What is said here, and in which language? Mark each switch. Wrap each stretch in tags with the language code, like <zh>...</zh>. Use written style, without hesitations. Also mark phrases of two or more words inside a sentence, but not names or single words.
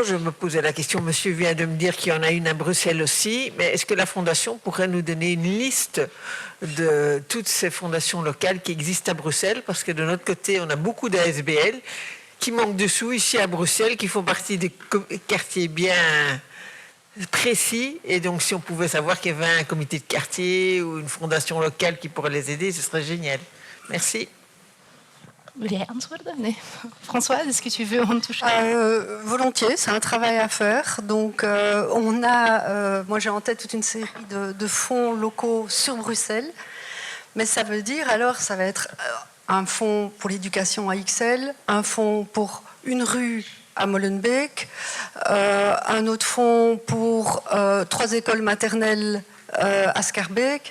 <fr>Je me posais la question, monsieur vient de me dire qu'il y en a une à Bruxelles aussi, mais est-ce que la fondation pourrait nous donner une liste de toutes ces fondations locales qui existent à Bruxelles? Parce que de notre côté, on a beaucoup d'ASBL qui manquent de sous ici à Bruxelles, qui font partie des quartiers bien précis. Et donc, si on pouvait savoir qu'il y avait un comité de quartier ou une fondation locale qui pourrait les aider, ce serait génial. Merci.</fr> <nl>Wil jij antwoorden? Nee.</nl> <fr>François, est-ce que tu veux en toucher? Volontiers, c'est un travail à faire. Donc, on a, moi j'ai en tête toute une série de fonds locaux sur Bruxelles, mais ça veut dire alors, ça va être un fonds pour l'éducation à Ixelles, un fonds pour une rue à Molenbeek, un autre fonds pour 3 écoles maternelles à Schaerbeek.</fr>